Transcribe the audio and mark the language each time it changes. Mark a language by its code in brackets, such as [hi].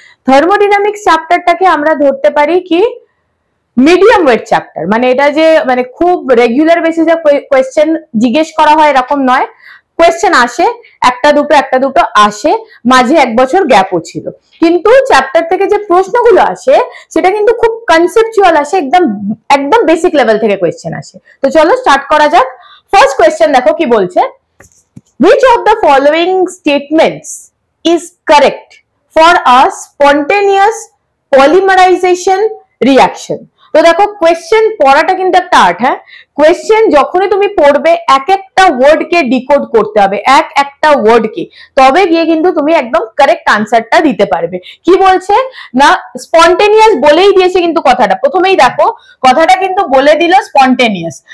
[bn] Thermodynamics চ্যাপ্টারটাকে আমরা ধরতে পারি কি মিডিয়াম ওয়েট চ্যাপ্টার, মানে এটা যে মানে খুব রেগুলার বেসিসে কোয়েশ্চেন জিজ্ঞেস করা হয় এরকম নয়। কোয়েশ্চেন আসে একটা দুটো আসে, মাঝে এক বছর গ্যাপও ছিল, কিন্তু চ্যাপ্টার থেকে যে প্রশ্নগুলো আসে সেটা কিন্তু খুব কনসেপচুয়াল আসে, একদম বেসিক লেভেল থেকে কোয়েশ্চেন আসে। তো চলো স্টার্ট করা যাক। ফার্স্ট কোয়েশ্চেন দেখো কি বলছে, [en] which of the following statements is correct for a spontaneous polymerization reaction? [bn] তো দেখো কোয়েশ্চেন পড়াটা কিন্তু একটা আর্ট। হ্যাঁ, কোয়েশ্চেন যখনই তুমি পড়বে এক একটা ওয়ার্ড কে ডিকোড করতে হবে, একটা ওয়ার্ড কে, তবে গিয়ে কিন্তু তুমি একদম কারেক্ট আনসারটা দিতে পারবে। কি বলছে না, স্পন্টেনিয়াস বলেই দিয়েছে, কিন্তু কথাটা প্রথমেই দেখো কথাটা কিন্তু বলে দিল স্পন্টেনিয়াস।